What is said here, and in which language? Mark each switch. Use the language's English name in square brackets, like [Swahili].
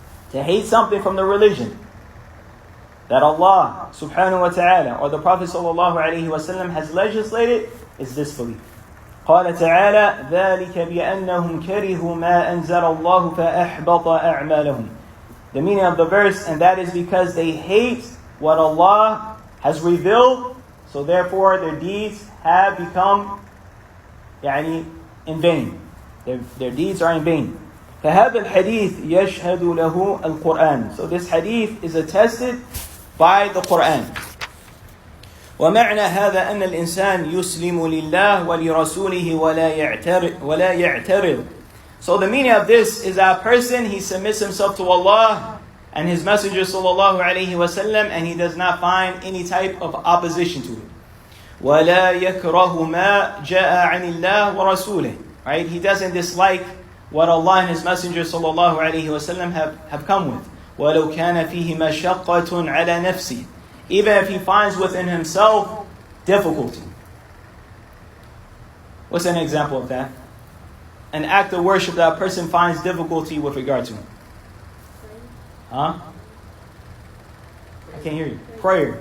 [English] To hate something from the religion that Allah subhanahu wa ta'ala or the Prophet ﷺ has legislated is disbelief. [Arabic] قال تعالى ذلك بأنهم كرهوا ما أنزل الله فأحبط أعمالهم. [English] The meaning of the verse, and that is because they hate what Allah has revealed, so therefore their deeds have become in vain. Their deeds are in vain. [Arabic] فهذا الحديث يشهد له القرآن. [English] So this hadith is attested by the Quran. [Arabic] ومعنى هذا أن الإنسان يسلم لله ولرسوله ولا يعترض. [English] So the meaning of this is that a person, he submits himself to Allah and His Messenger sallallahu alaihi wasallam, and he does not find any type of opposition to it. [Arabic] ولا يكره ما جاء عن الله ورسوله. [English] Right? He doesn't dislike what Allah and His Messenger sallallahu alaihi wasallam have come with. [Arabic] وَلَوْ كَانَ فِيهِ مَشَقَّةٌ عَلَى نَفْسِهِ. [English] Even if he finds within himself difficulty. What's an example of that? An act of worship that a person finds difficulty with regard to. Huh? I can't hear you. Prayer.